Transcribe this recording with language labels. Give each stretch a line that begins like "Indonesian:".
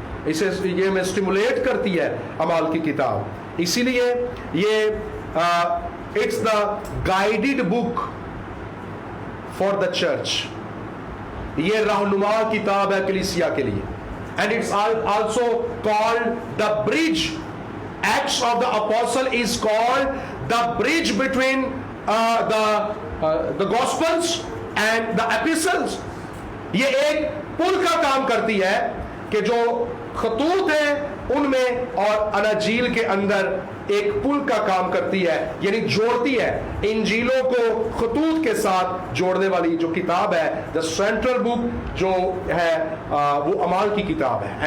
Hindi: इसे ये में स्टिमुलेट करती है अमाल की किताब। इसीलिए ये
English: it's the guided book for the church,
Hindi: ये रहनुमा किताब है कलीसिया के लिए।
English: And it's also called the bridge. Acts of the Apostle is called the bridge between the Gospels and the Epistles.
Hindi: ये एक पुल का काम करती है कि जो खतूत है उनमें और अनाजील के अंदर एक पुल का काम करती है, यानी जोड़ती है इंजीलों को खतूत के साथ जोड़ने वाली जो किताब है,
English: the central book
Hindi: जो है वो अमाल की किताब है।